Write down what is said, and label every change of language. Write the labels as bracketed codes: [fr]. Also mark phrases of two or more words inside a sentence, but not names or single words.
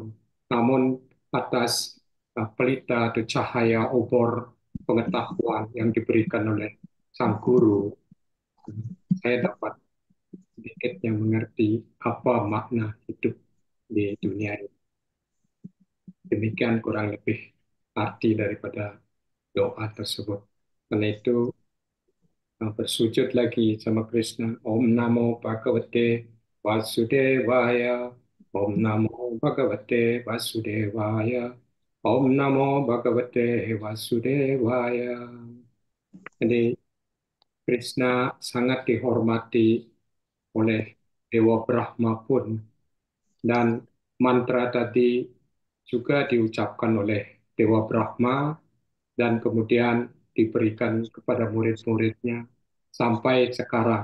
[id] Namun atas pelita atau cahaya obor pengetahuan yang diberikan oleh Sang Guru, saya dapat sedikitnya mengerti apa makna hidup di dunia ini. Demikian kurang lebih arti daripada doa tersebut. Karena itu bersujud lagi sama Krishna. [sa] Om Namo Bhagavate Vasudevaya. Om Namo Bhagavate Vasudevaya. Om Namo Bhagavate Vasudevaya. [id] Jadi Krishna sangat dihormati oleh Dewa Brahma pun. Dan mantra tadi juga diucapkan oleh Dewa Brahma dan kemudian diberikan kepada murid-muridnya sampai sekarang.